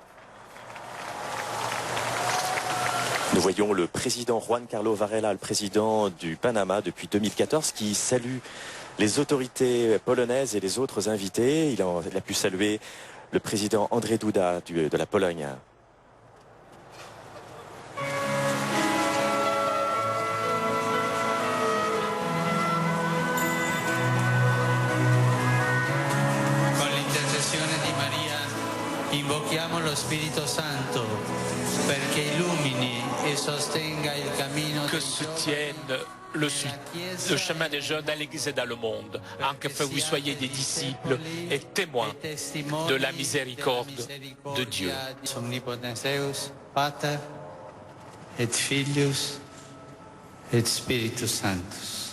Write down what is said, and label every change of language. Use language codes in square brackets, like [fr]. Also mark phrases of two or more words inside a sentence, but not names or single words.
[fr] Nous voyons le président Juan Carlos Varela, le président du Panama depuis 2014, qui salue les autorités polonaises et les autres invités. Il a pu saluer le président Andrzej Duda de la Pologne. [it] Invochiamo lo Spirito Santo perché illumini e sostenga il cammino [fr] que soutienne le chemin des jeunes dans l'Église et dans le monde, afin que vous soyez des disciples et témoins de la miséricorde de Dieu. [la] Omnipotenteus, Pater et Filius et Spiritus Sanctus.